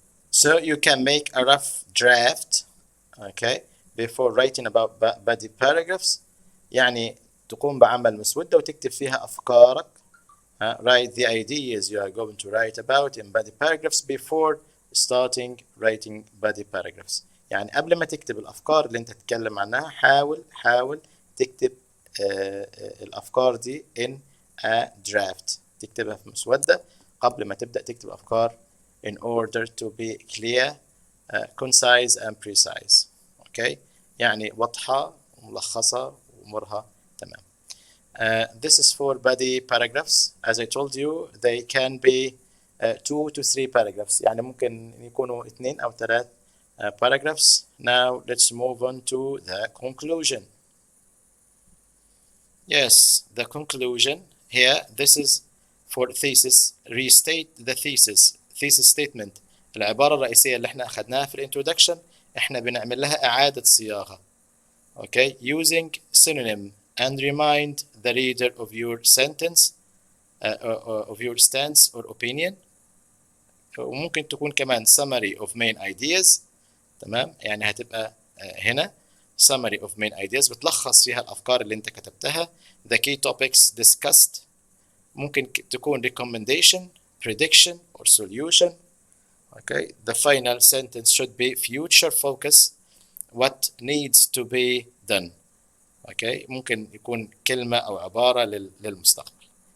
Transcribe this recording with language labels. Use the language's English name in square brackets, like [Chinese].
[English] So you can make a rough draft, okay, before writing about body paragraphs. [Arabic] يعني تقوم بعمل مسودة وتكتب فيها أفكارك. [English] Write the ideas you are going to write about in body paragraphs before starting writing body paragraphs. [Arabic] يعني قبل ما تكتب الأفكار اللي أنت تتكلم عنها، حاول تكتب الأفكار دي [English] in a draft. [Arabic] تكتبها في مسودة قبل ما تبدأ تكتب أفكار [English] in order to be clear, concise and precise. [Arabic] Okay, يعني واضحة وملخصة وأمورها تمام. [English] This is for body paragraphs. As I told you, they can be 2 to 3 paragraphs. [Arabic] يعني ممكن يكونوا 2 أو 3 paragraphs. [English] Now let's move on to the conclusion. Yes, the conclusion here. This is for thesis. Restate the thesis statement. [Arabic] العبارة الرئيسية اللي احنا أخذناها في الانترودكشن احنا بنعمل لها إعادة صياغة. [English] Okay, using synonym and remind the reader of your sentence, of your stance or opinion. [Arabic] وممكن تكون كمان [English] summary of main ideas. [Arabic] تمام، يعني هتبقى هنا [English] summary of main ideas [Arabic] بتلخص فيها الأفكار اللي أنت كتبتها. [English] The key topics discussed. [Arabic] ممكن تكون [English] recommendation, prediction or solution. Okay, the final sentence should be future focus. What needs to be done. [Arabic] Okay, ممكن يكون كلمة أو عبارة للمستقبل.